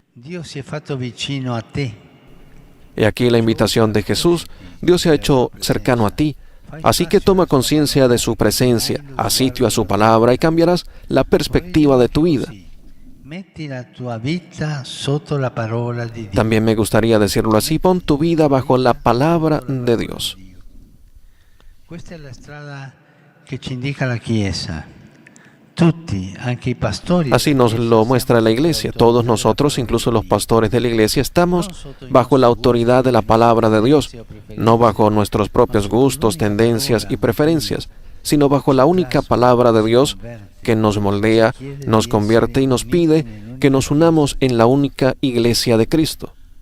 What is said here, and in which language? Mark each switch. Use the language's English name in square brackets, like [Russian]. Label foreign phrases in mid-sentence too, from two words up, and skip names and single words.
[Spanish] Y aquí la invitación de Jesús: Dios se ha hecho cercano a ti, así que toma conciencia de su presencia, haz sitio a su palabra y cambiarás la perspectiva de tu vida. También me gustaría decirlo así: pon tu vida bajo la palabra de Dios. Esta es la strada que [Italian] ci indica la Chiesa. [Spanish] Así nos lo muestra la Iglesia. Todos nosotros, incluso los pastores de la Iglesia, estamos bajo la autoridad de la palabra de Dios, no bajo nuestros propios gustos, tendencias y preferencias, sino bajo la única palabra de Dios que nos moldea, nos convierte y nos pide que nos unamos en la única Iglesia de Cristo.